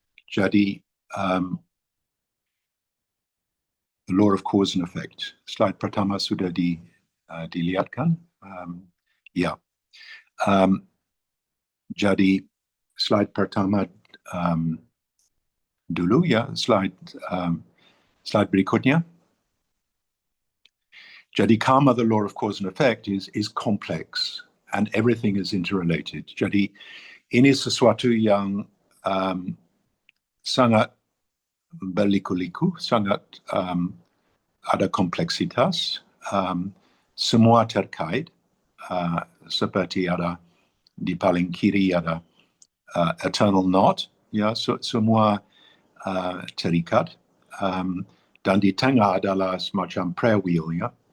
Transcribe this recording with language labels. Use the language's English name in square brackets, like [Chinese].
[English] Jadi the law of cause and effect. [Indonesian] Slide pertama sudah dilihatkan. Ya. Jadi slide pertama dulu ya, slide berikutnya. [English] Jadi karma, the law of cause and effect, is complex and everything is interrelated. [Indonesian] Jadi ini sesuatu yang sangat berliku-liku, sangat ada kompleksitas, semua terkait, seperti ada di paling kiri ada eternal knot, ya, semua terikat, dan di tengah adalah semacam prayer wheel, ya,